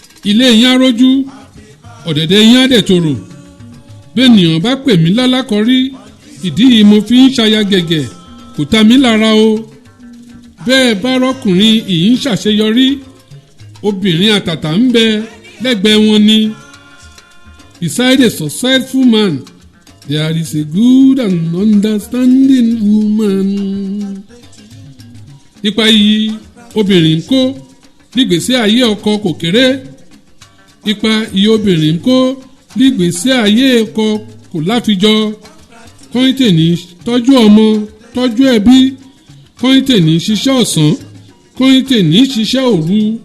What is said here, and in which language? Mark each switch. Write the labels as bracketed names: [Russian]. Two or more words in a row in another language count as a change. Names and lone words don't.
[Yoruba] Ilé yín á rójú, ọ̀dẹ̀dẹ̀ yín á dẹ̀ tòrò. Bẹ́ẹ̀nìyàn bá pè mí lálákọ̀rí, ìdí yìí mo fi ń ṣaya gẹ̀gẹ̀, kò ta mí lára o. Bẹ́ẹ̀ bá rọ́kùnrin yìí ń ṣàṣeyọrí, obìnrin àtàtà ń bẹ lẹ́gbẹ̀ẹ́ wọn ni. [English] Beside a successful man, there is a good and understanding woman. [Yoruba] Ipa iyì obìnrin ń kó nígbésí ayé ọkọ kò kéré. Ipa iyì obìnrin ń kó nígbésí ayé ọkọ kò láfijọ. Kọ́ńtè ní tọ́jú ọmọ, tọ́jú ẹbí. Kọ́ńtè ní ṣiṣẹ́ ọ̀sán. Kọ́ńtè ní ṣiṣẹ́ òru.